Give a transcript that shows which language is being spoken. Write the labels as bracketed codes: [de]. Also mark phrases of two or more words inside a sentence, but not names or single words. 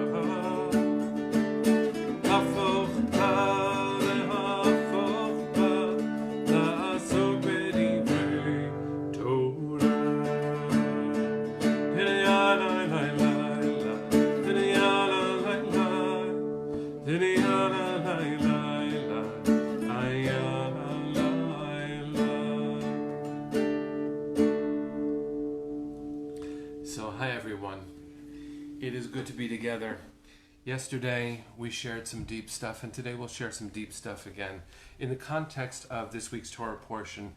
[he] הפוך בה להפוך בה, לעסוק בדברי תורה. Didiya la la la la, didiya la la la, didiya la la la la, ayah. [en] So, hi everyone. It is good to be together. Yesterday we shared some deep stuff, and today we'll share some deep stuff again in the context of this week's Torah portion.